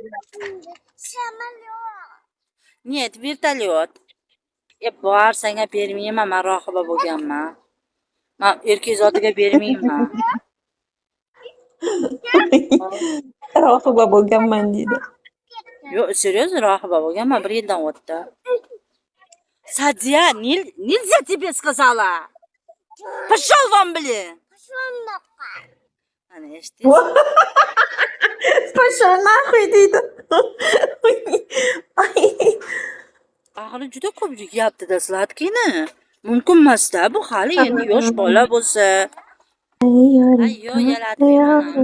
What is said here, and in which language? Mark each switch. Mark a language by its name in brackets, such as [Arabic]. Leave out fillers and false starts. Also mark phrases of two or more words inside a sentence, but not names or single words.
[Russian] Нет, vertolyot. [Uzbek] Bor, senga bermayman, men rohiba bo'lganman. Men erkak zotiga bermayman. rohiba bo'lganman deydi. Yo'q, серьезно, rohiba bo'lganman, 1 yildan o'tdi. [Russian] Садия, нельзя тебе сказала. Пошел вон, блин. [Uzbek] Ana eshitdingiz? [Russian] Пошёл нахуй [Uzbek] deydi. Axir juda ko'p yeyapti-da sladkini. Mumkin emas-da, bu hali endi yosh bola bo'lsa. Ayyo, yalatmayman.